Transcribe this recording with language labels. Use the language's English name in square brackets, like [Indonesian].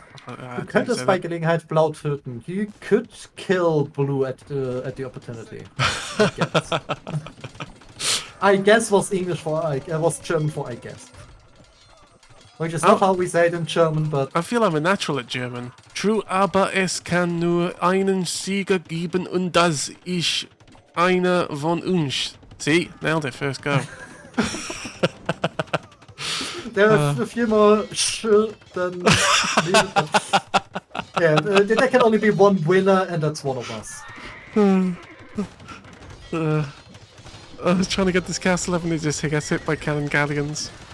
[English] You [German] könntest bei Gelegenheit blau töten. [English] You could kill blue at the opportunity. I guess. I guess was English for was German for I guess. Which is not how we say it in German, but I feel I'm a natural at German. True, [German] aber es kann nur einen Sieger geben und das ist einer von uns. [English] See, nailed it, first go. There are a few more than yeah, there can only be one winner, and that's one of us. I was trying to get this castle up and it just gets hit by cannon galleons.